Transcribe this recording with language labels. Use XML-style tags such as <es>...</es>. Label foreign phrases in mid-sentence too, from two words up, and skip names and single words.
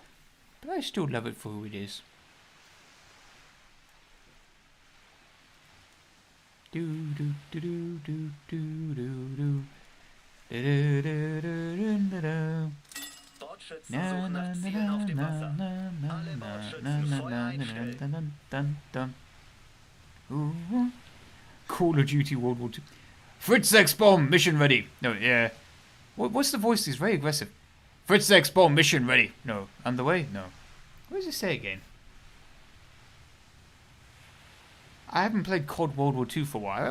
<en>But I still love it for who it is. Do do do do do do do do.</en> <de>Bordschützen suchen nach Zielen auf dem Wasser. Alle Bordschützen Feuer einstellen.</de> <en>Call of Duty World War II. Fritz X bomb mission ready. No, yeah. What's the voice? He's very aggressive. Fritz X bomb mission ready. No, underway. No. What does it say again? I haven't played COD World War II for a while.</en>